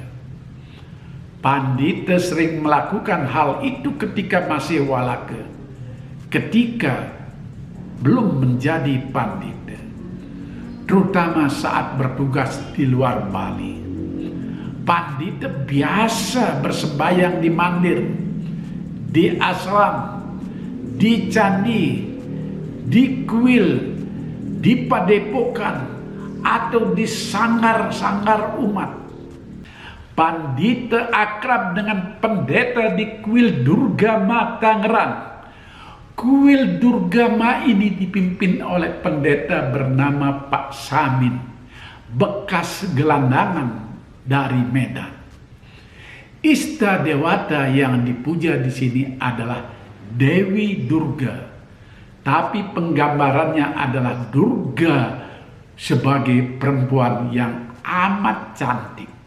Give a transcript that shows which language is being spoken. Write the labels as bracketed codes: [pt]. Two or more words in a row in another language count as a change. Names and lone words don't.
[id] Pandita sering melakukan hal itu ketika masih walaka, ketika belum menjadi pandita, terutama saat bertugas di luar Bali. Pandita biasa bersembahyang di mandir, di asram, di candi, di kuil, di padepokan, atau di sanggar-sanggar umat. Pandita akrab dengan pendeta di kuil Durgama Tangerang. Kuil Durgama ini dipimpin oleh pendeta bernama Pak Samin, bekas gelandangan dari Medan. Istadewata yang dipuja di sini adalah Dewi Durga, tapi penggambarannya adalah Durga sebagai perempuan yang amat cantik.